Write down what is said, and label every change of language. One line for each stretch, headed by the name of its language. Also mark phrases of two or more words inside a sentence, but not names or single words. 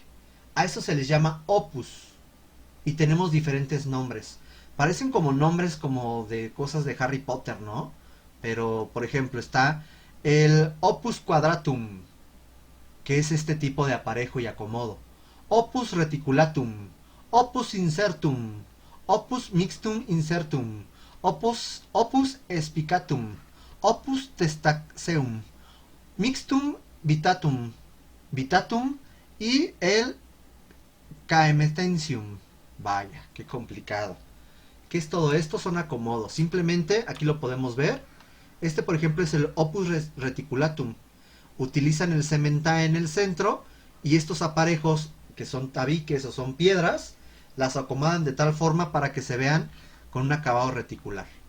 Spanish: A eso se les llama opus. Y tenemos diferentes nombres. Parecen como nombres como de cosas de Harry Potter, ¿no? Pero, por ejemplo, está el
Latin: opus quadratum,
Spanish: que es este tipo de aparejo y acomodo.
Latin: Opus reticulatum, opus insertum, opus mixtum insertum, opus spicatum, opus testaceum, mixtum vitatum, vitatum
Spanish: y el
Latin: caemetensium.
Spanish: Vaya, qué complicado. ¿Qué es todo esto? Son acomodos. Simplemente aquí lo podemos ver. Este, por ejemplo, es el
Latin: opus reticulatum.
Spanish: Utilizan el cementae en el centro y estos aparejos, que son tabiques o son piedras, las acomodan de tal forma para que se vean con un acabado reticular.